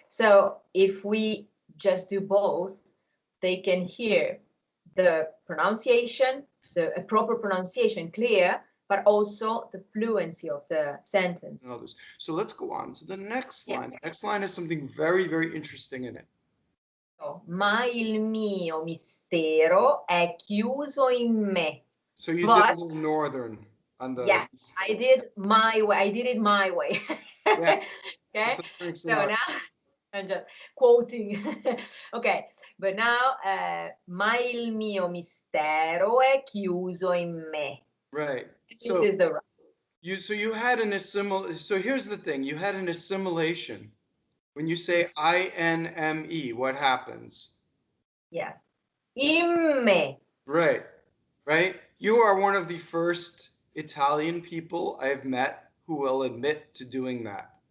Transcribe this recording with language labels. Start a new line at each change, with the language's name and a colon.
English: So if we just do both, they can hear the pronunciation, a proper pronunciation clear, but also the fluency of the sentence. And others. So let's go on to the next Yeah. line. The next line has something very, very interesting in it.
Italian: Ma il mio mistero è chiuso in me.
English: So you did But a little northern on the. yeah, I did my way. I did it my way. Yeah. Okay. So now I'm just quoting. Okay. But now,
Italian: ma il mio mistero è chiuso in me.
English: Right. This is the right. So you had an assimilation. So here's the thing. You had an assimilation. When you say INME, what happens? Yeah. In me. Right. Right. You are one of the first Italian people I've met who will admit to doing that.